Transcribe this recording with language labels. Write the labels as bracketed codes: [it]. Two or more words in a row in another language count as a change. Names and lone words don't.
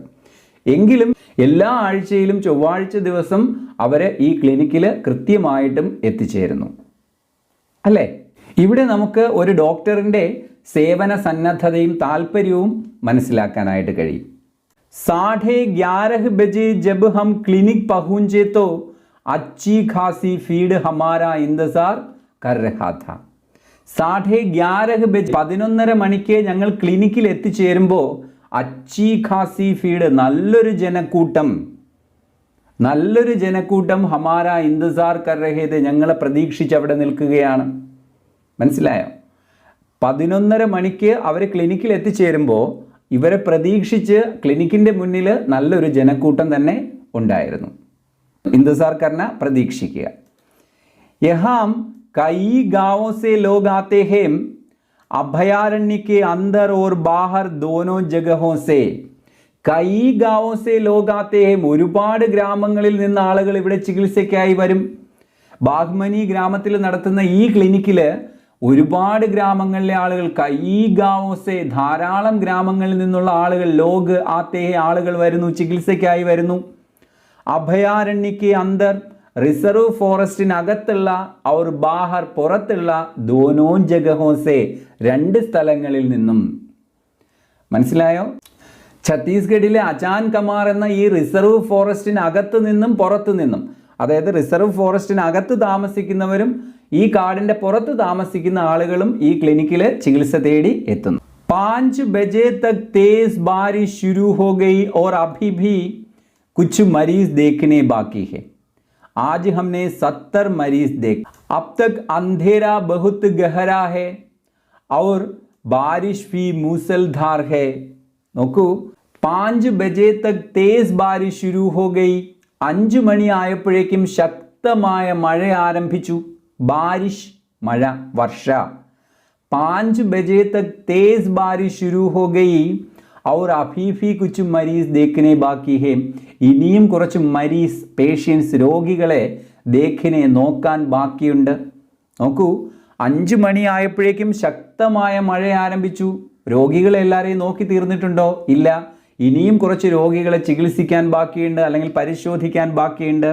[ml] എങ്കിലും എല്ലാ ആഴ്ചയിലും ചൊവ്വാഴ്ച ദിവസം അവർ ഈ ക്ലിനിക്കിൽ കൃത്യമായിട്ടും എത്തിച്ചേരുന്നു, അല്ലേ? ഇവിടെ നമുക്ക് ഒരു ഡോക്ടറിൻ്റെ സേവന സന്നദ്ധതയും താല്പര്യവും മനസ്സിലാക്കാനായിട്ട് കഴിയും. [hi] 11:30 बजे जब हम क्लिनिक पहुंचे तो अच्छी खासी फीड हमारा इंतजार कर रहा था. [ml] 11:30 बजे 11:30 മണിക്ക് ഞങ്ങൾ ക്ലിനിക്കിൽ എത്തിച്ചേരുമ്പോൾ [hi] अच्छी खासी फीड [ml] നല്ലൊരു ജനക്കൂട്ടം [hi] हमारा इंतज़ार कर रहे थे [ml] ഞങ്ങളെ പ്രതീക്ഷിച്ച് അവിടെ നിൽക്കുകയാണ്. മനസ്സിലായോ? 11:30 മണിക്ക് അവർ ക്ലിനിക്കിൽ എത്തിച്ചേരുമ്പോൾ ഇവരെ പ്രതീക്ഷിച്ച് ക്ലിനിക്കിൻ്റെ മുന്നിൽ നല്ലൊരു ജനക്കൂട്ടം തന്നെ ഉണ്ടായിരുന്നു. [hi] इंतजार करना प्रतीक्षिക്കുക. यहाँ कई गांवों से लोग आते हैं, अभयारण्य के अंदर और बाहर दोनों जगहों से. कई गांवों से लोग आते हैं, [ml] ഒരുപാട് ഗ്രാമങ്ങളിൽ നിന്ന് ആളുകൾ ഇവിടെ ചികിത്സയ്ക്കായി വരും. ബാഗ്മനി ഗ്രാമത്തിൽ നടത്തുന്ന ഈ ക്ലിനിക്കിൽ ഒരുപാട് ഗ്രാമങ്ങളിലെ ആളുകൾ, [hi] कई गांवों से [ml] ധാരാളം ഗ്രാമങ്ങളിൽ നിന്നുള്ള ആളുകൾ, [hi] लोग आते [ml] ആളുകൾ വരുന്നു, ചികിത്സയ്ക്കായി വരുന്നു. [hi] अभयारण्य के अंदर [ml] റിസർവ് ഫോറസ്റ്റിനകത്തുള്ള [hi] और बाहर [ml] പുറത്തുള്ള [hi] दोनों जगहों से [ml] രണ്ട് സ്ഥലങ്ങളിൽ നിന്നും. മനസ്സിലായോ? ഛത്തീസ്ഗഡിലെ അചാൻ കമാർ എന്ന ഈ റിസർവ് ഫോറസ്റ്റിനകത്ത് നിന്നും പുറത്തു നിന്നും, അതായത് റിസർവ് ഫോറസ്റ്റിനകത്ത് താമസിക്കുന്നവരും ഈ കാടിൻ്റെ പുറത്ത് താമസിക്കുന്ന ആളുകളും ഈ ക്ലിനിക്കിൽ ചികിത്സ തേടി എത്തുന്നു. [hi] 5 बजे तक तेज बारिश शुरू हो गई और अभी भी कुछ मरीज देखने बाकी है. आज हमने 70 मरीज देख. अब तक अंधेरा बहुत गहरा है और बारिश भी मूसलधार है. നോക്കൂ, 5 बजे तक तेज बारिश शुरू हो गई. [ml] 5 മണി ആയപ്പോഴേക്കും ശക്തമായ മഴ ആരംഭിച്ചു. बारिश മഴ, വർഷ. [hi] 5 बजे तक तेज बारिश शुरू हो गई और अभी भी कुछ मरीज देखने बाकी है. [ml] ഇനിയും കുറച്ച് മരീസ്, പേഷ്യൻസ്, രോഗികളെ ദേഖിനെ നോക്കാൻ ബാക്കിയുണ്ട്. നോക്കൂ, 5 മണി ആയപ്പോഴേക്കും ശക്തമായ മഴ ആരംഭിച്ചു. രോഗികളെ എല്ലാവരെയും നോക്കി തീർന്നിട്ടുണ്ടോ? ഇല്ല. ഇനിയും കുറച്ച് രോഗികളെ ചികിത്സിക്കാൻ ബാക്കിയുണ്ട്, അല്ലെങ്കിൽ പരിശോധിക്കാൻ ബാക്കിയുണ്ട്.